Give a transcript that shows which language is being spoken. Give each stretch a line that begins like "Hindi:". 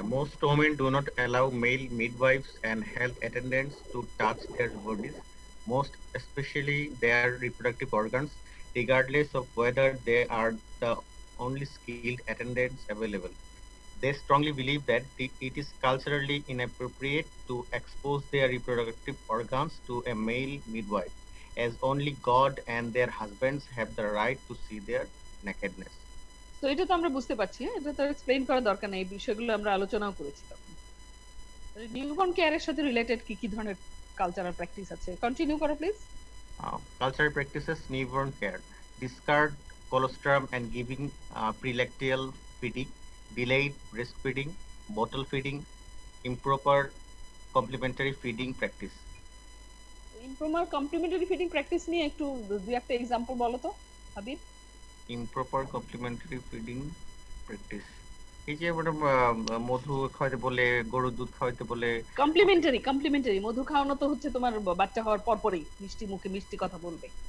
English: Most women do not allow male midwives and health attendants to touch their bodies, most especially their reproductive organs, regardless of whether they are the only skilled attendants available. They strongly believe that it is culturally inappropriate to expose their reproductive organs to a male midwife, as only God and their husbands have the right to see their nakedness.
Bangla: তো এটা তো আমরা বুঝতে পারছি, এটা তো explain করার দরকার নেই, এই বিষয়গুলো আমরা আলোচনাও করেছি তখন। নিউবর্ন কেয়ারের সাথে রিলেটেড কি কি ধরনের কালচারাল প্র্যাকটিস আছে, কন্টিনিউ করো please.
English: Cultural practices newborn care, discard colostrum and giving prelactial feeding, delayed breastfeeding, bottle feeding, improper complementary feeding practice.
Bangla: Improper complimentary feeding practice নিয়ে একটু দুই একটা এক্সাম্পল বলো তো Habib.
English: Improper complementary feeding practice,
Bangla: এই যে ম্যাডাম মধু খাওয়াতে বলে, গরুর দুধ খাওয়াতে বলে। কমপ্লিমেন্টারি মধু খাওয়ানো তো হচ্ছে তোমার বাচ্চা হওয়ার পর পরই মিষ্টি মুখে মিষ্টি কথা বলবে,